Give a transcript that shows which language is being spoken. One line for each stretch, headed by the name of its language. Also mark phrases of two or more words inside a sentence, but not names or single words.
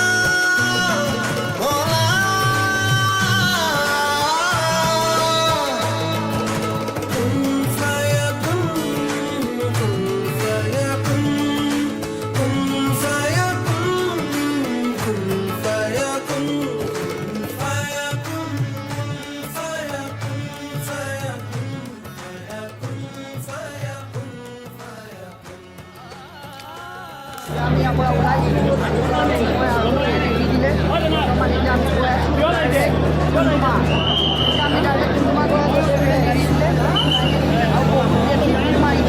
Arabic: مولا كن فيكون كن فيكون كن فيكون كن فيكون
Assamese: আমি ইয়াৰ পৰা ওলাই দিলোঁ মই আৰু দি দিলে বৰ্তমান এতিয়া আমি গৈ আছোঁ ডুমডুমা এতিয়া আমি ডাইৰেক্ট ডুমডুমা গৈ আছোঁ হেৰি দিলে আৰু ডুমডুমা